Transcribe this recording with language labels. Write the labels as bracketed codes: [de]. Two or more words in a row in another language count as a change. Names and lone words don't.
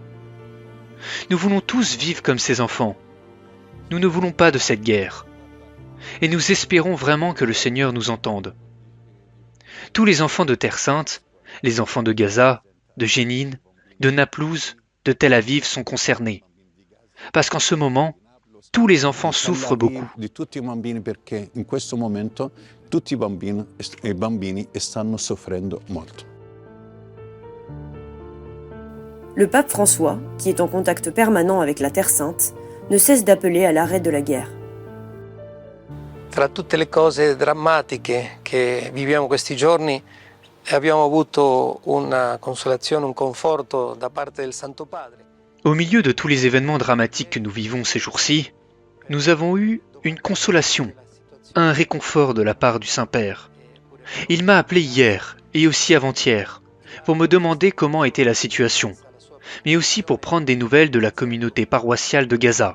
[fr] Nous voulons tous vivre comme ces enfants. Nous ne voulons pas de cette guerre. Et nous espérons vraiment que le Seigneur nous entende. Tous les enfants de Terre Sainte, les enfants de Gaza, de Jénine, de Naplouse, de Tel Aviv sont concernés. Parce qu'en ce moment, tous les enfants souffrent beaucoup. [it] Di tutti I bambini perché in questo momento tutti I bambini stanno soffrendo molto. [fr] Le pape François, qui est en contact permanent avec la Terre Sainte, ne cesse d'appeler à l'arrêt de la guerre. [it] Tra tutte le cose drammatiche che viviamo questi giorni, abbiamo avuto una consolazione, un conforto da parte del Santo Padre. [fr] Au milieu de tous les événements dramatiques que nous vivons ces jours-ci, nous avons eu une consolation, un réconfort de la part du Saint-Père. Il m'a appelé hier et aussi avant-hier pour me demander comment était la situation, mais aussi pour prendre des nouvelles de la communauté paroissiale de Gaza.